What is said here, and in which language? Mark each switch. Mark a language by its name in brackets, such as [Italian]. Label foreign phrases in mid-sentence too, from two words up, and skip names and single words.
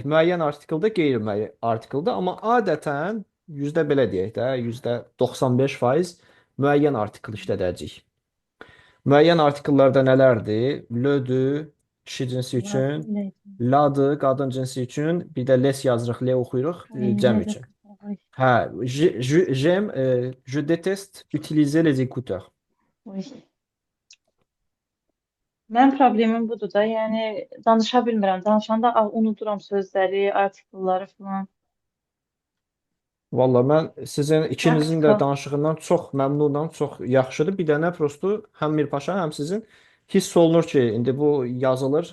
[Azerbaijani] Müəyyən artikeldə, qeyri-müəyyən artikeldə, amma adətən yüzdə belə deyək də, %95% müəyyən artikel işlədəcəyik. Müəyyən artikellərdə nələrdir? Lödür, kişi cinsi üçün, ladır, qadın cinsi üçün, bir də les yazırıq, le oxuyuruq, cəm üçün. Hə, [French] je déteste utiliser les écouteurs. Oui. [Azerbaijani] Mənim problemim budur da, yəni danışa bilmirəm. Danışanda unuduram sözləri, artikelləri falan. Valla mən sizin ikinizin də Praktika. danışığından çox məmnunam, çox yaxşıdır. Bir dənə prosto həm Mirpaşa, həm sizin hiss olunur ki, indi bu yazılır.